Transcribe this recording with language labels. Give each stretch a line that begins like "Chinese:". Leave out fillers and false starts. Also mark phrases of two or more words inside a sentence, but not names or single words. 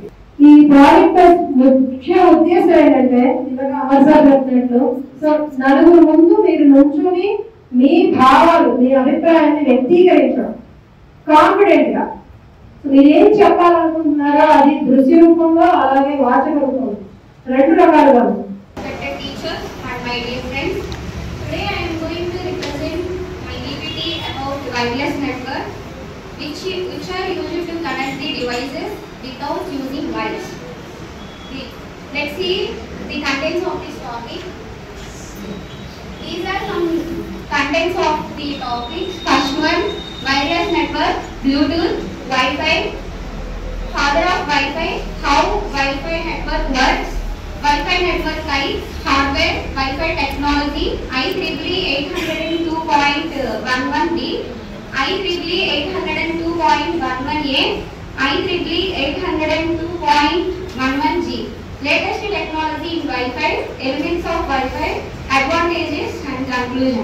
Telugu: ఈ ప్రాజెక్ట్ ముఖ్య ఉద్దేశం ఏంటంటే ఇలాగ అమర్సార్ చెప్పినట్లు నలుగురు ముందు మీరు నుంచుని మీ భావాలు, మీ అభిప్రాయాన్ని వ్యక్తీకరించడం కాన్ఫిడెంట్ గా. మీరు ఏం చెప్పాలనుకుంటున్నారో అది దృశ్య రూపంలో అలాగే వాచక రూపంలో రెండు రకాలుగా ఉంది.
English: Wireless network, which are used to connect the devices without using wires. Let's see the contents of this topic. These are some contents of the topic. First one, wireless network, Bluetooth, Wi-Fi, father of Wi-Fi, how Wi-Fi network works, Wi-Fi network types, hardware, Wi-Fi technology, IEEE 802.11b, IEEE 802.11a, IEEE 802.11g. Latest technology in Wi-Fi, elements of Wi-Fi, advantages and conclusion.